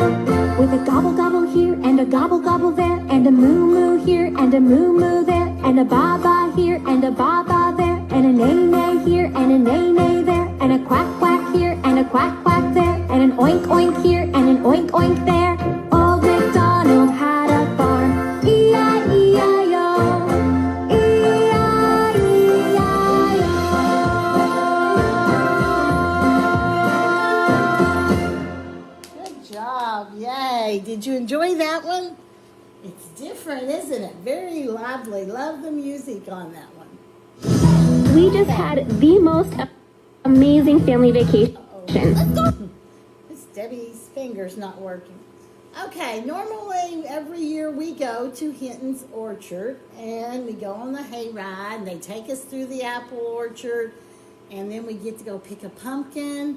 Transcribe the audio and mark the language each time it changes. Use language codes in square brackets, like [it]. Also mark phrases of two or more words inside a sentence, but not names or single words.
[en] With a gobble gobble here and a gobble gobble there, and a moo moo here and a moo moo there, and a baa-baa here and a baa-baa there, and a neigh-neigh here and a neigh-neigh there, and a quack quack here and a quack quack there, and and an oink oink here and an oink oink there. Old MacDonald had a farm. E-I-E-I-O. E-I-E-I-O. Good job. Yay. Did you enjoy that one? It's different, isn't it? Very lively. Love the music on that one. We just had the most amazing family vacation. Let's go. Miss Debbie's finger's not working. Okay, normally every year we go to Hinton's Orchard and we go on the hayride and they take us through the apple orchard and then we get to go pick a pumpkin.